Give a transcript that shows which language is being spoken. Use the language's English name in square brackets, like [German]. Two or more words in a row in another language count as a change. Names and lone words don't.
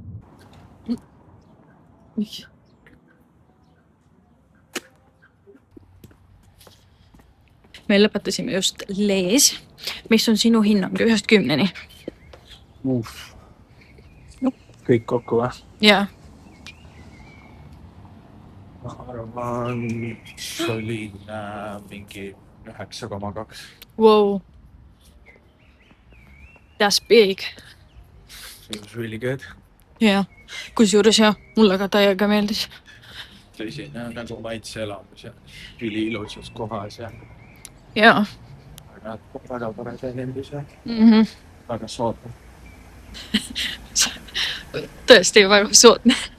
[Estonian] Me lõpetasime just Lees. Mis on sinu hinnang 1-10? Kõik kokku või? Jaa. Ma arvan, see oli mingi 9,2. [English] Wow. That's big. It was really good. [Estonian] Jaa. Kusjuures jah, mulle ka täiega meeldis. Tõsine nagu maitse elamus ja üli ilusas kohas ja Jaa. väga tore teenindus ja väga soodne. Tõesti väga soodne.